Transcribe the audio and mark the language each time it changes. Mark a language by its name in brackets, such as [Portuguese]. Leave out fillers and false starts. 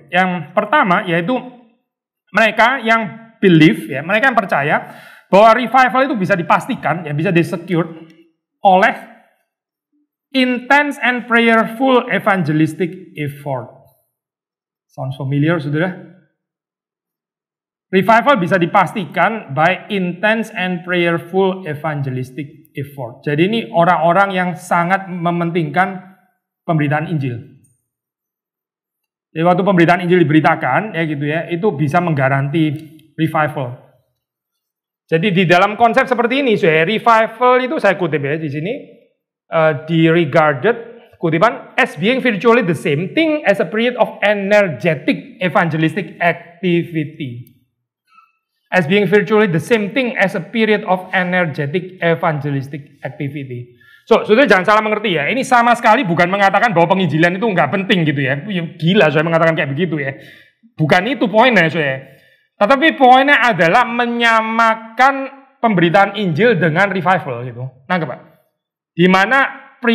[Indonesian] Yang pertama yaitu mereka yang believe ya, mereka yang percaya bahwa revival itu bisa dipastikan ya, bisa di-secured oleh [English] intense and prayerful evangelistic effort. Sounds familiar, saudara? Revival [Indonesian] bisa dipastikan [English] by intense and prayerful evangelistic effort. [Indonesian] Jadi ini orang-orang yang sangat mementingkan pemberitaan Injil. Jadi waktu pemberitaan Injil diberitakan, ya gitu ya, itu bisa menggaranti revival. Jadi di dalam konsep seperti ini, revival itu saya kutip ya di sini, [English] regarded [Indonesian] kutipan [English] as being virtually the same thing as a period of energetic evangelistic activity. As being virtually the same thing as a period of energetic evangelistic activity. [Indonesian] So, saudara jangan salah mengerti ya. Ini sama sekali bukan mengatakan bahwa penginjilan itu nggak penting gitu ya. Gila saya mengatakan kayak begitu ya. Bukan itu poinnya saya. Tetapi poinnya adalah menyamakan pemberitaan Injil dengan revival gitu. Nangkep Pak? Di mana